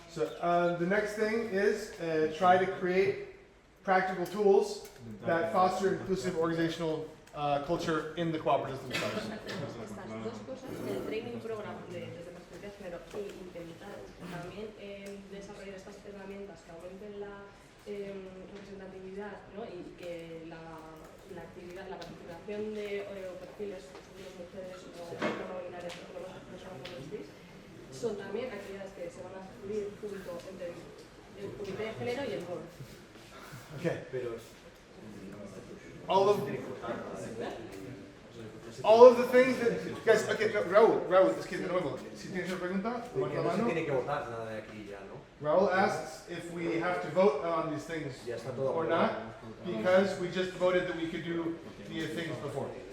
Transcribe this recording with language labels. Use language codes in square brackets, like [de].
[en] So the next thing is try to create practical tools that foster inclusive organizational culture in the cooperatives themselves. [es] Estas dos cosas, el training program desde perspectiva de género e intentar también desarrollar estas herramientas que aumenten la representatividad, ¿no? Y que la actividad, la participación de perfiles de mujeres o no binarias o personas travestis son también actividades que se van a cubrir junto entre el comité de género y el board. [en] Okay. All of the things that guys, okay, [es] no, Raúl, es que de nuevo, si tienes una pregunta, porque no se tiene que votar nada de aquí ya, ¿no? [en] Raul asks if we have to vote on these things or not, because we just voted that we could do the things before.